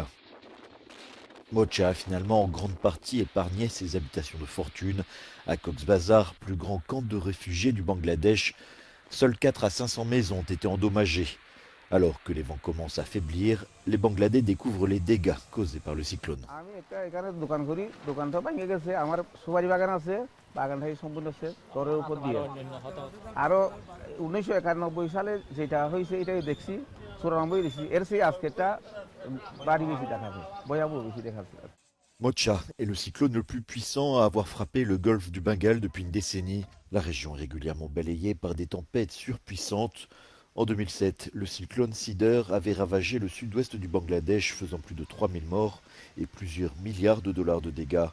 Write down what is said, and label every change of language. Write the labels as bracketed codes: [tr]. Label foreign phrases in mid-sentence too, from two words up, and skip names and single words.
[fr] Mocha a finalement en grande partie épargné ses habitations de fortune. À Cox's Bazar, plus grand camp de réfugiés du Bangladesh, seules 4 à 500 maisons ont été endommagées. Alors que les vents commencent à faiblir, les Bangladais découvrent les dégâts causés par le cyclone. [bn] আমি একটা এখানে দোকান করি দোকানটা ভেঙে গেছে আমার সুপারি বাগান আছে বাগানটাই সম্পূর্ণ আছে তরের উপর দিয়ে আরো 1991 সালে যেটা হয়েছে এটাই দেখছি 94 দেখছি এর সেই আজকেরটা বাড়ি বেশি দেখাবে ভয়াবহ বেশি দেখাচ্ছে [fr] Mocha est le cyclone le plus puissant à avoir frappé le golfe du Bengale depuis une décennie. La région est régulièrement balayée par des tempêtes surpuissantes. En 2007, le cyclone Sidr avait ravagé le sud-ouest du Bangladesh, faisant plus de 3000 morts et plusieurs milliards de dollars de dégâts.